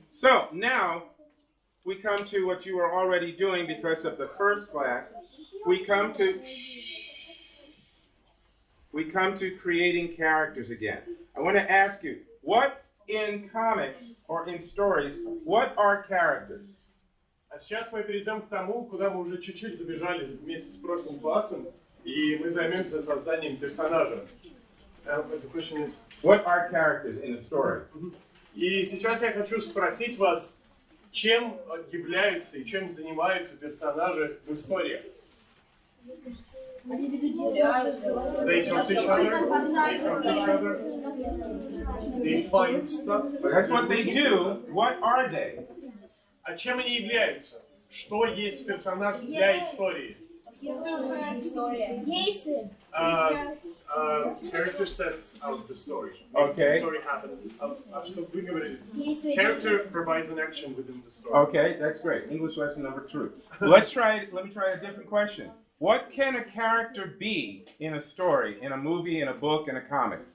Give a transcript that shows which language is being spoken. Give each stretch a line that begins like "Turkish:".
English: So now we come to what you were already doing because of the first class. We come to creating characters again. I want to ask you, what in comics or in stories, what are characters?
Russian: А сейчас мы перейдем к тому, куда мы уже чуть-чуть забежали вместе с прошлым классом, и мы займемся созданием персонажа.
English: The question is... What are characters in a story?
Russian: И сейчас я хочу спросить вас, чем являются и чем занимаются персонажи в историях? Они ведут диалог.
English: They talk to each other. They find stuff. That's what they do. What are they?
Russian: А чем они являются? Что есть персонаж для истории? История. Действие.
English: Character sets out the story. Okay. The story happens.
Russian: А что вы говорили? Действие.
English: Character provides an action within the story. Okay, that's great. English lesson number 2. Let me try a different question. What can a character be in a story, in a movie, in a book, in a comic?